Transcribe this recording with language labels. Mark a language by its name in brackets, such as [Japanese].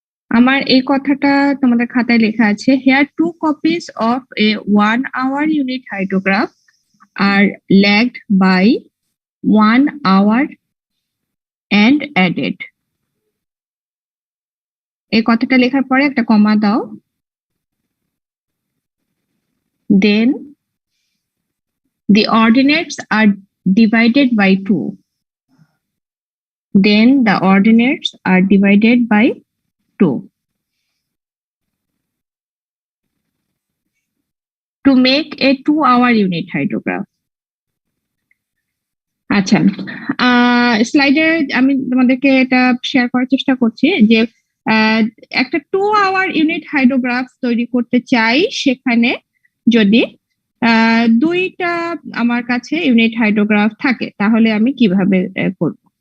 [Bangla] আমার এই কথাটা তোমাদের খাতায় লেখা আছে, [English] here 2 copies of a 1 hour unit hydrograph are lagged by 1 hour and added. [Bangla] এই কথাটা লেখার পরে একটা কমা দাও, [English] then the ordinates are divided by 2. Then the ordinates are divided by 2 to make a 2-hour unit hydrograph. [Bangla] আচ্ছা, স্লাইডে আমি তোমাদেরকে এটা শেয়ার করার চেষ্টা করছি যে একটা 2-hour ইউনিট হাইড্রোগ্রাফ তৈরি করতে চাই, সেখানে যদি 2টা আমার কাছে ইউনিট হাইড্রোগ্রাফ থাকে, তাহলে আমি কিভাবে করব?